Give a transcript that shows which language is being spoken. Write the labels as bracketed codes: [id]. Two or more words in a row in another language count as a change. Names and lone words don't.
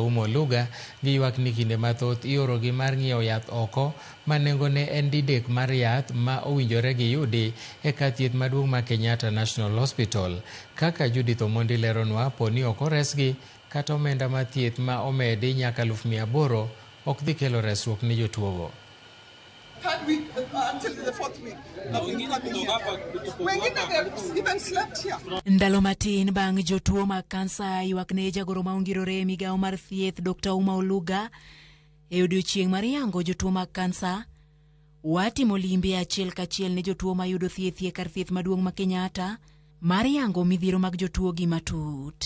[luo] Uma Oluga gi ywak ni kinde mathoth iorogi mar ng'iewo yath oko ma nengone en didek mar yath ma owinjore giyudi e kar thieth maduong' ma Kenyatta National Hospital. Kaka Judith Omondi leronwa, poni ok oresgi kata omenda mar thieth ma omedi nyaka 800,000 ok dhi kelo resruok ne jotuogo. [en] Third week until the fourth week. Even slept here. [luo] Ndalo matin bang' jotuo mag kansa ywak ne jagoro ma ongirore migawo mar thieth Dr. Uma Oluga e odiochieng' mar yango jotuo mag kansa, watimo limbe achiel kachiel ne jotuo ma yudo thieth e kar thieth maduong' ma Kenyatta mar yango midhiero mag jotuo gi matut.